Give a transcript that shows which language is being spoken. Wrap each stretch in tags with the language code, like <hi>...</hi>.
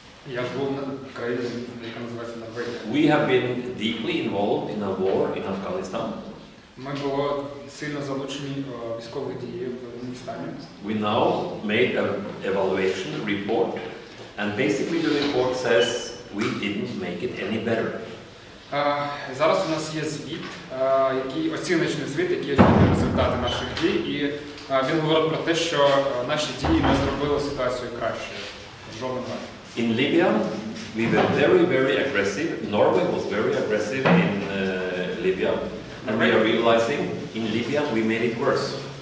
<uk>Я живу в країні, яка називається Норвегія.</uk> <en>We have been deeply involved in a war in Afghanistan.</en> <uk>Ми були сильно залучені в військові дії в Афганістані.</uk> <en>We now made an evaluation report, and basically the report says we didn't make it any better.</en> <uk>Зараз у нас є звіт, оціночний звіт, який оцінює результати наших дій, і він говорить про те, що наші дії не зробили ситуацію кращою. Жодним разом.</uk> <en>In Libya, we were very, very aggressive. Norway was very aggressive in Libya, and we are realizing in Libya we made it worse.</en>